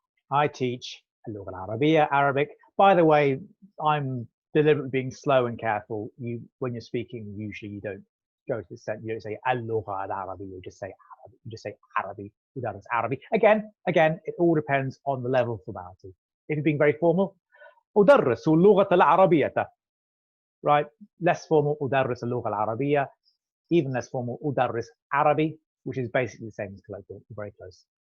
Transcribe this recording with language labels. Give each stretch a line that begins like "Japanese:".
English: I teach
Arabic: اللغة العربية,
English: Arabic. By the way, I'm deliberately being slow and careful. When you're speaking, usually you don't go to the sentence. You don't say
Arabic: اللغة العربية.
English: You just say Arabic. You just say Arabi. Arabic. Again, it all depends on the level of formality. If you're being very formal,
Arabic: أدرس اللغة العربية.
English: Right? Less formal
Arabic: أدرس اللغة العربية.
English: Even less formal
Arabic: أدرس عربي,
English: which is basically the same as colloquial, very close.